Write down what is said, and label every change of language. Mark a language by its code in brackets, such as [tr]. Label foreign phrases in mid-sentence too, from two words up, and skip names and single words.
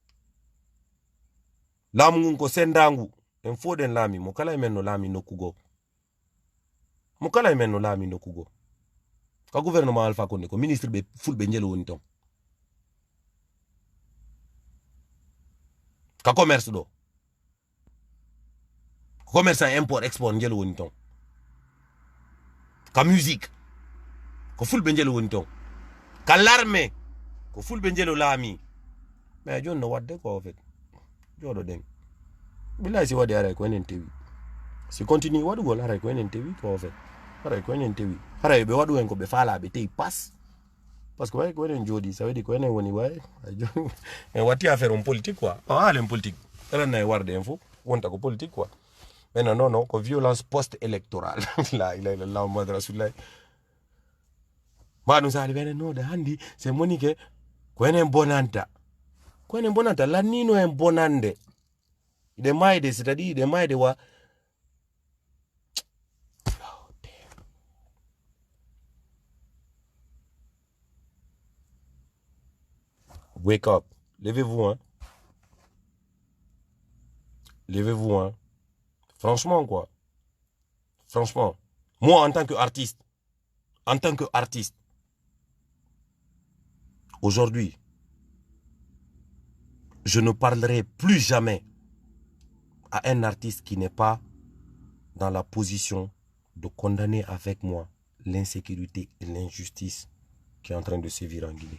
[ff] laamu ngun ko sendangu en foɗen laami mo kala e men no laami nokkugo mo kala e men no laami nokkugo ka gouvernement Alpha Condé ko ministre ɓe fulɓe njelo woni ton ka commerce ɗo commerçant [fr] import export [ff] njelo woni ton ka musique ko fulɓe njelo woni ton ka l'armée ko fulɓe njelo laami mais joni no wadde ko [fr] en fait [ff] joɗo ɗen billahi si waɗi haray ko enen tewi si continue waɗugol haray ko enen tewi ko [fr] en fait [ff] haray ko enen tewi haray ɓe waɗu en ko ɓe faalaɓe tewi [fr] pas par ce que [ff] way ko enen jooɗi [fr] ça veut dire [ff] ko enen woni way en watti affaire on [fr] politique quoi [ff] o haalen politique elanna e warde en fof wonta ko politique quoi [fr] mais non non [ff] ko [fr] violence post électorale [ar] لا إله إلا الله محمد رسول الله [ff] ma ɗum sali ɓenen noda handi [fr] c'est monique [ff] ko enen bonanta lannino en bonande ide mayde [fr] c'est-à-dire [ff] ide mayde wa [en] wake up, [fr] levez-vous hein, franchement quoi, franchement moi en tant qu'artiste aujourd'hui je ne parlerai plus jamais à un artiste qui n'est pas dans la position de condamner avec moi l'insécurité et l'injustice qui est en train de sévir en Guinée.